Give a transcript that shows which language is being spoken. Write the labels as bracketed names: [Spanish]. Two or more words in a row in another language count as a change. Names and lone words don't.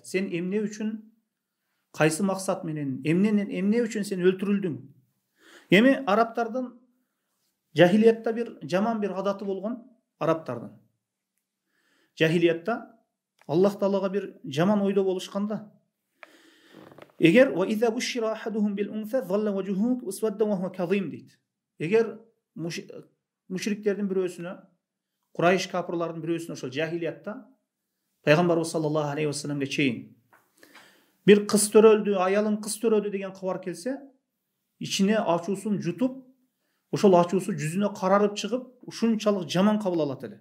[Kyrgyz] Сен эмне үчүн, кайсы максат менен, эмне үчүн сен өлтүрүлдүң? Эми арабтардын жахилиятта бир жаман бир адаты болгон, арабтардын. Жахилиятта Аллах Таалага бир жаман ойдо болушканда, эгер [Arabic] وإذا بشر أحدهم بالأنثى ظل وجهه مسودا وهو كظيم дейт. [Kyrgyz] Эгер мушриктердин бирөөсүнө, Курайш капырлардын бирөөсүнө ошол жахилиятта пайгамбарыбыз [Arabic] صلى الله عليه وسلم [Kyrgyz] чейин бир кыз төрөлдү, аялын кыз төрөдү деген кабар келсе, ичине ачуусун жутуп, ошол ачуусу жүзүнө карарып чыгып, ушунчалык жаман кабыл алат эле.